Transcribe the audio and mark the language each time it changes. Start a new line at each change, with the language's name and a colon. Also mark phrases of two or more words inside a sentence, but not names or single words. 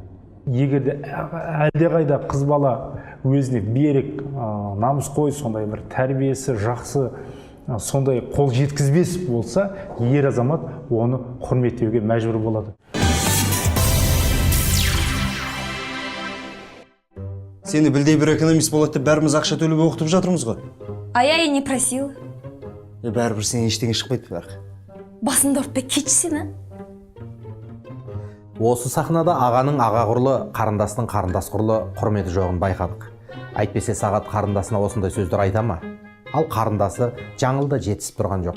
Kazakh: Егерде әлдеқайда қыз бала өзіне берік, намысқой, сондай бір тәрбиесі жақсы, сондай қол жеткізбес болса, ер азамат оны құрметтеуге мәжбүр болады. Сені білдей бір экономист болады деп бәріміз ақша төлеп оқытып жатырмыз ғой.
Russian: А я и не просила.
Kazakh: Бәрібір сен ештеңе шықпайды бәрі. Басымды ұртпай кетші сені. Осы сахнада ағаның аға құрлы, қарындастың қарындас құрлы құрметі жоғын байқадық. Әйтпесе сағат қарындасына осындай сөздер айта ма? Ал қарындасы жаңылда жетісіп тұрған жоқ.